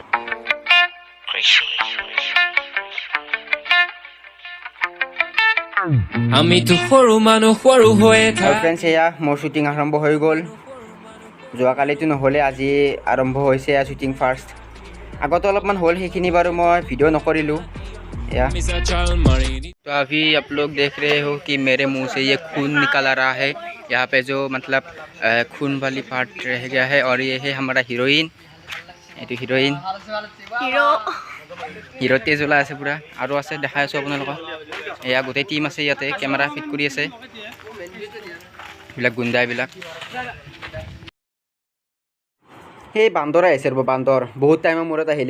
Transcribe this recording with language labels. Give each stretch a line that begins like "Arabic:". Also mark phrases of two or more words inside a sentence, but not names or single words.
Assamese: আমিতো সৰু মানুহ সৰু হৈয়ে আৰু ফ্ৰেণ্ডছ এয়া মোৰ শ্বুটিং আৰম্ভ হৈ গ'ল যোৱাকালিতো নহ'লে আজি আৰম্ভ হৈছে শ্বুটিং ফাৰ্ষ্ট আগতে অলপমান হ'ল সেইখিনি বাৰু মই ভিডিঅ' নকৰিলোঁ
Hindi: या तो अभी आप लोग देख रहे हो कि मेरे मुंह से ये खून निकल आ रहा है। यहाँ पे जो मतलब खून वाली पार्ट रह गया है। और ये है हमारा हीरोइन, ये हीरोइन
Assamese: হিৰো হিৰো তেজ ওলাই আছে পুৰা। আৰু আছে দেখাই আছোঁ আপোনালোকক, এয়া গোটেই টিম আছে ইয়াতে, কেমেৰা ফিট কৰি আছে এইবিলাক গুণ্ডাবিলাক। সেই বান্দৰ আহিছে ৰ'ব, বান্দৰ বহুত টাইমৰ মূৰত আহিলে।